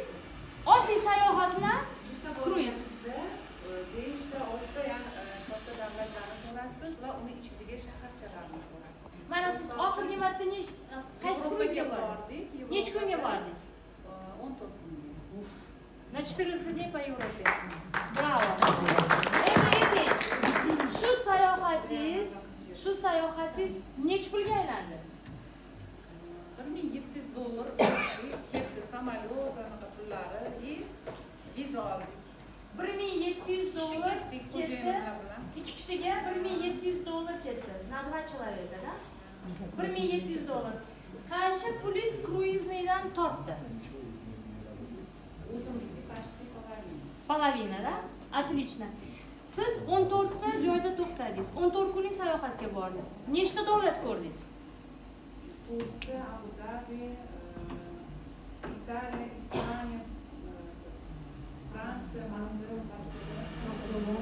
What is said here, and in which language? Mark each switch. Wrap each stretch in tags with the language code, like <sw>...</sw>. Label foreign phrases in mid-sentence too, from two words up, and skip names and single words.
<uz>Oddiy sayohat bilan kruiz. 5 ta 6 ta yani katta davlatlarni ko'rasiz va uni ichiga shaharchalarni ko'rasiz. Mana siz oxirgi marta qaysi kruizga bordingiz? Necha kunga bordingiz? 14 kunga.</uz> <ru>На 14 дней по Европе. Браво.</ru> <uz>Endi shu sayohatingiz necha pulga aylandi? $1700 kishi, ketdi samolyot, anaqa pullari, viza oldik. ikki kishiga $1700 ketdi.</uz> <ru>На 2 человека, да? $1700.</ru> <uz>Qancha pulingiz kruiznidan tortdi?</uz> <ru>O'zimniki почти половина. Половина, да? Отлично.</ru> <uz>Siz 14 ta joyda to'xtadingiz. 14 kunlik sayohatga bordingiz. Nechta davlat ko'rdingiz? Tursiya, Abu Dabi, Italiya, Ispaniya, Fransiya, Misr, Barselona.</uz>